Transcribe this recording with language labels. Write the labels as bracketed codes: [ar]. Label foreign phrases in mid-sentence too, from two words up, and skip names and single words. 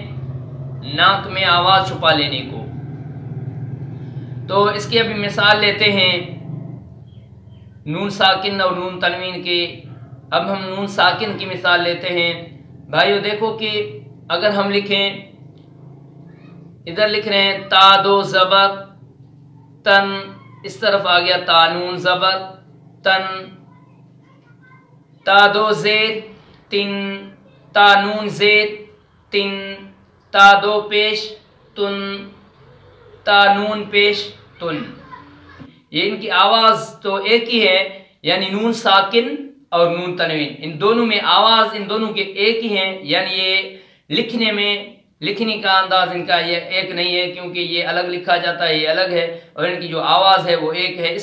[ur] ناک میں آواز چھپا لینے کو۔ تو اس کی ابھی مثال لیتے ہیں نون ساکن اور نون تنوین کے۔ اب ہم نون ساکن کی مثال لیتے ہیں۔ بھائیو دیکھو کہ اگر ہم لکھیں، ادھر لکھ رہے ہیں تا 2 زبر تن، اس طرف آ گیا تا نون زبر تن، تا 2 زیر تن، تا نون زیر تن، تا 2 پیش تن، تا نون پیش تن۔ یہ ان کی آواز تو ایک ہی ہے، یعنی نون ساکن اور نون تنوین، ان دونوں میں آواز ان دونوں کے ایک ہی ہیں، یعنی یہ لکھنے کا انداز ان کا یہ ایک نہیں ہے، کیونکہ یہ الگ لکھا جاتا ہے، یہ الگ ہے، اور ان کی جو آواز ہے وہ ایک ہے۔